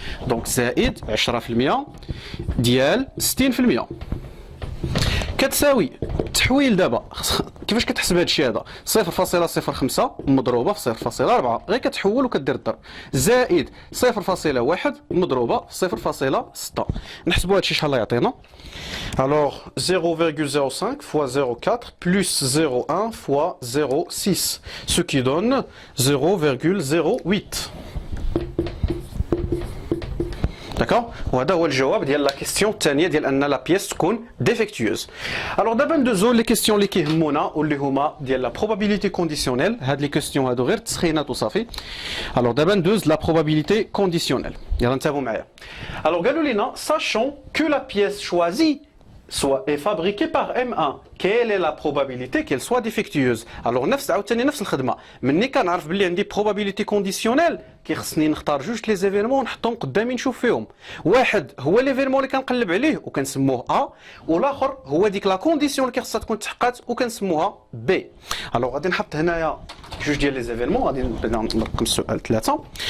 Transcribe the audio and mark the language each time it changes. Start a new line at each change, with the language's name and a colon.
Arabic: دونك زائد 10% ديال 60% كتساوي تحويل. دابا كيفاش كتحسب هذا الشيء هذا؟ 0.05 مضروبه في 0.4، غير كتحول وكدير الضرب، زائد 0.1 مضروبه في 0.6. نحسبوا هذا الشيء شحال يعطينا.
French: الوغ 0.05 fois 0.4 plus 0.1 fois 0.6 ce qui donne 0.08.
Arabic: داكوغ، وهذا هو الجواب ديال لا كيستيون الثانيه ديال ان لا بيس تكون ديفيكتيوز. الوغ دابا ندوزو لي كيستيون اللي كيهمونا واللي هما ديال لا بروبابيليتي كونديسيونيل. هاد لي كيستيون هادو غير تسخينات وصافي. الوغ دابا ندوز لا بروبابيليتي كونديسيونيل، يلا انتبهوا معايا. الوغ قالوا لينا
French: sachant que la pièce choisie est fabriquée par M1, quelle est la probabilité qu'elle soit défectueuse.
Arabic: Alors نفس عاوتاني نفس الخدمه، مني كنعرف بلي عندي probability conditionnelle كيخصني نختار جوج لي زيفيرمون ونحطهم قدامي نشوف فيهم. واحد هو ليفيرمون اللي كنقلب عليه وكنسموه ا، والاخر هو ديك لا كونديسيون اللي كيخصها تكون تحققات وكنسموها بي. الوغ غادي نحط هنايا جوج ديال لي زيفيرمون، غادي نبدا نرقم السؤال 3.